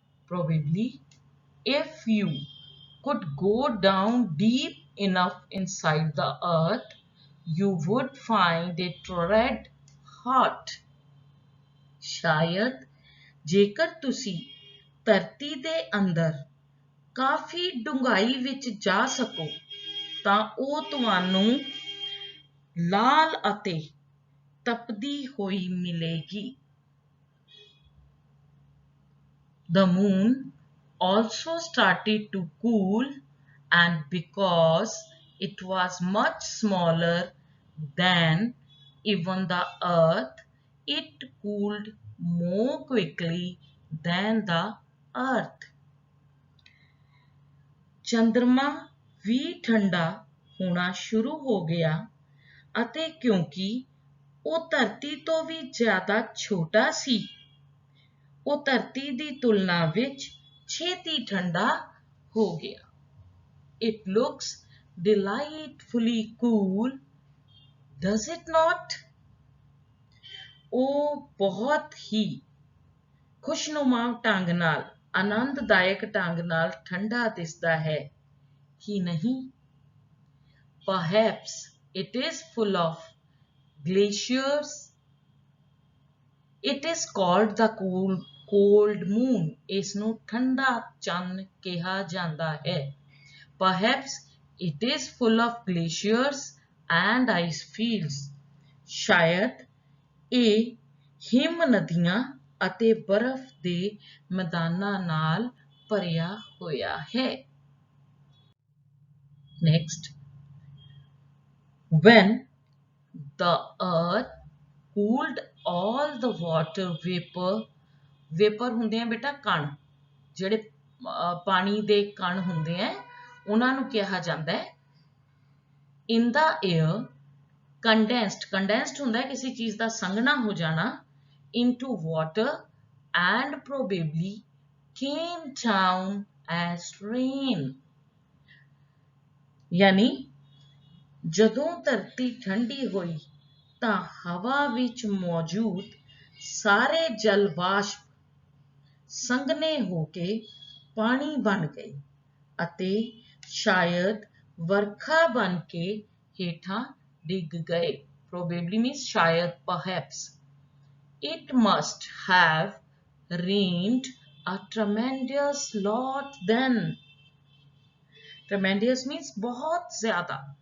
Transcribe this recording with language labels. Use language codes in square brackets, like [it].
[en] Probably if you could go down deep enough inside the earth you would find it red hot. [pa] ਸ਼ਾਇਦ ਜੇਕਰ ਤੁਸੀਂ ਧਰਤੀ ਦੇ ਅੰਦਰ ਕਾਫੀ ਡੂੰਘਾਈ ਵਿੱਚ ਜਾ ਸਕੋ ਤਾਂ ਉਹ ਤੁਹਾਨੂੰ ਲਾਲ ਅਤੇ ਤਪਦੀ ਹੋਈ ਮਿਲੇਗੀ. [en] The moon also started to cool, and because it was much smaller than even the earth, it cooled more quickly than the earth. [pa] ਚੰਦਰਮਾ ਵੀ ਠੰਡਾ ਹੋਣਾ ਸ਼ੁਰੂ ਹੋ ਗਿਆ ਅਤੇ ਕਿਉਂਕਿ ਉਹ ਧਰਤੀ ਤੋਂ ਵੀ ਜ਼ਿਆਦਾ ਛੋਟਾ ਸੀ। ਉਹ ਧਰਤੀ ਦੀ ਤੁਲਨਾ ਵਿੱਚ ਛੇਤੀ ਠੰਡਾ ਹੋ ਗਿਆ। [en] It looks delightfully cool, does it not? [pa] ਉਹ ਬਹੁਤ ਹੀ ਖੁਸ਼ਨੁਮਾ ਢੰਗ ਨਾਲ, ਆਨੰਦਦਾਇਕ ਢੰਗ ਨਾਲ ਠੰਡਾ ਦਿਸਦਾ ਹੈ, ਹੀ ਨਹੀਂ? [en] Perhaps it is full of glaciers. It is called the cold moon. [pa] ਇਸ ਨੂੰ ਠੰਡਾ ਚੰਨ ਕਿਹਾ ਜਾਂਦਾ ਹੈ। [en] Perhaps it is full of glaciers and ice fields. [pa] ਸ਼ਾਇਦ ਇਹ ਹਿਮ ਨਦੀਆਂ ਅਤੇ ਬਰਫ਼ ਦੇ ਮੈਦਾਨਾਂ ਨਾਲ ਭਰਿਆ ਹੋਇਆ ਹੈ। [en] Next, when the earth cooled all the water vapor [pa] ਹੁੰਦੇ ਆ ਬੇਟਾ ਕਣ, ਜਿਹੜੇ ਪਾਣੀ ਦੇ ਕਣ ਹੁੰਦੇ ਆ ਉਹਨਾਂ ਨੂੰ ਕਿਹਾ ਜਾਂਦਾ ਹੈ। [en] in the air, condensed [pa] ਹੁੰਦਾ ਹੈ ਕਿਸੇ ਚੀਜ਼ ਦਾ ਸੰਘਣਾ ਹੋ ਜਾਣਾ, [en] into water and probably came down as rain. [pa] यानी ਜਦੋਂ ਧਰਤੀ ਠੰਡੀ ਹੋਈ ਤਾਂ ਹਵਾ ਵਿੱਚ ਮੌਜੂਦ ਸਾਰੇ ਜਲ ਵਾਸ਼ਪ ਸੰਘਣੇ ਹੋ ਕੇ ਪਾਣੀ ਬਣ ਗਏ ਅਤੇ ਸ਼ਾਇਦ ਵਰਖਾ ਬਣ ਕੇ ਹੇਠਾਂ ਡਿੱਗ ਗਏ। [en] Probably means ਸ਼ਾਇਦ, perhaps. It must have rained a tremendous lot then. Tremendous means [hi] बहुत ज़्यादा।